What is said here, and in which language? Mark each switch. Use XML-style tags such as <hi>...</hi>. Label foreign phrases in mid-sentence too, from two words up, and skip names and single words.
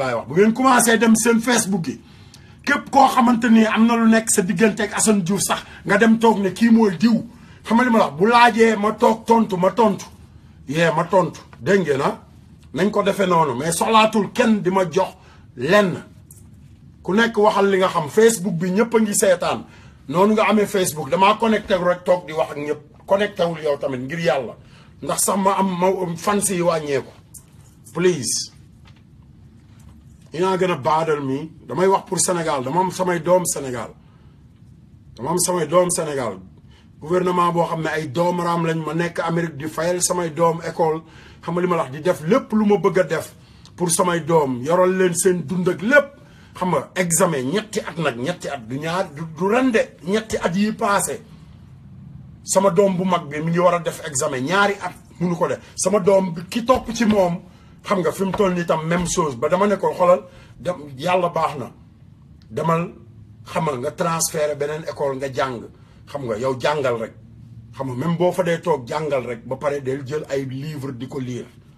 <wo>laay wax bu ngeen commencé dem seen Facebook yi képp koo xamante ni am na lu nekk sa diggante ak Assane Diouf sax nga dem toog ne kii mooy diw xam nga li ma la bu laajee ma toog tontu ma tontu dégg ngeen na nañ ko defee noonu mais soxlaatul kenn di ma jox lenn ku nekk waxal li nga xam Facebook bi ñëpp a ngi seetaan noonu nga amee Facebook damaa connecté rek toog di wax ak ñëpp connecté wul yow tamit ngir yàlla ndax sax ma fans yi wàññeeku please.</wo> <en>You're not gonna bother me.</en> <wo>damay wax pour Sénégal dama am samay doom Sénégal gouvernement boo xam ne ay doomaraam lañ ma nekk Amérique di fayal samay doom école xam nga li ma la wax di def lépp lu ma bëgg a def pour samay doom yoral leen seen dund ak lépp xam nga examen ñetti at du ñaar du rende ñetti at yi passé sama doom bu mag bi mi ngi war a def examen ñaari at munu ko def sama doom bi ki topp ci moom xam nga fi mu toll nii tam</wo> <fr>même chose</fr> <wo>ba dama ne ko xoolal dem yàlla baax na demal xam nga transféré beneen école nga jàng xam nga yow jàngal rek xam nga même boo fa dee toog jàngal rek ba pare del jël ay livre di ko lire</wo>